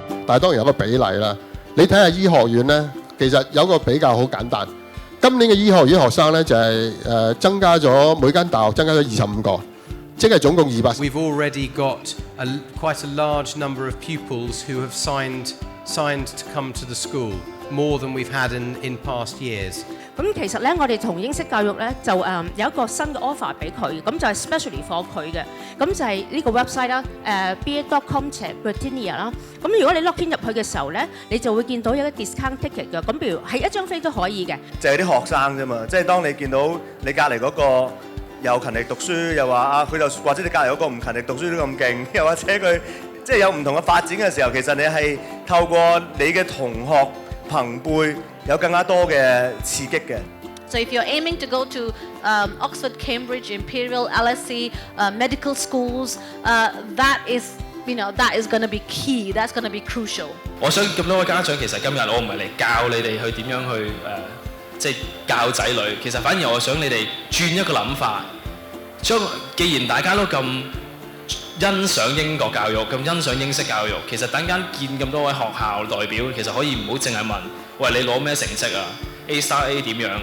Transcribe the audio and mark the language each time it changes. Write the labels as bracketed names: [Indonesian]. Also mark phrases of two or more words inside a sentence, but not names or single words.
[Cantonese] 但係當然有個比例啦。你睇下醫學院咧，其實有個比較好簡單。今年嘅醫學院學生咧就係增加咗每間大學增加咗25個，即係總共200。 [English] We've already got quite a large number of pupils who have signed to come to the school, more than we've had in past years. [Cantonese] 咁其實咧，我哋同英式教育咧就有一個新嘅 offer 俾佢，咁就係 [English] specially for [Cantonese] 佢嘅，咁就係呢個 website 啦，ba.com/Britannia 啦。咁如果你 [English] log in [Cantonese] 入去嘅時候咧，你就會見到有啲 [English] discount ticket [Cantonese] 嘅，咁譬如係一張飛都可以嘅。就係啲學生啫嘛，即係當你見到你隔離嗰個又勤力讀書，又話啊佢就或者你隔離嗰個唔勤力讀書都咁勁，又或者佢即係有唔同嘅發展嘅時候，其實你係透過你嘅同學朋輩有更加多嘅刺激嘅。 [English] So if you're aiming to go to Oxford, Cambridge, Imperial, LSE, medical schools, that is going to be key. That's going to be crucial. [Cantonese] 我想咁多位家長，其實今日我唔係嚟教你哋去點樣去即係教仔女，其實反而我想你哋轉一個諗法，既然大家都咁欣賞英國教育，咁欣賞英式教育，其實等間見咁多位學校代表，其實可以唔好淨係問，喂你攞咩成績啊 ？A*A 點樣？